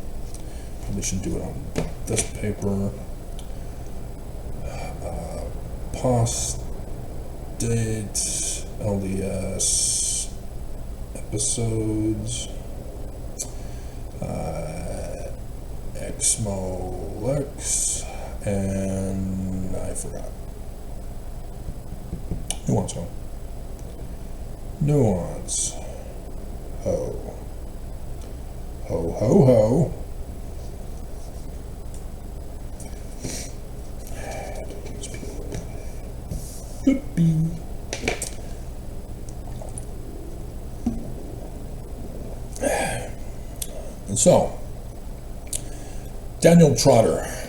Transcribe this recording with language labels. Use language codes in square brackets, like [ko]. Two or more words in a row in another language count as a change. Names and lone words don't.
[en] Probably should do it on this paper. Apostate, LDS episodes, Exmo Lex, and I forgot. Nuance ho. Nuance ho. Ho ho ho. Could be. And so, Daniel Trotter.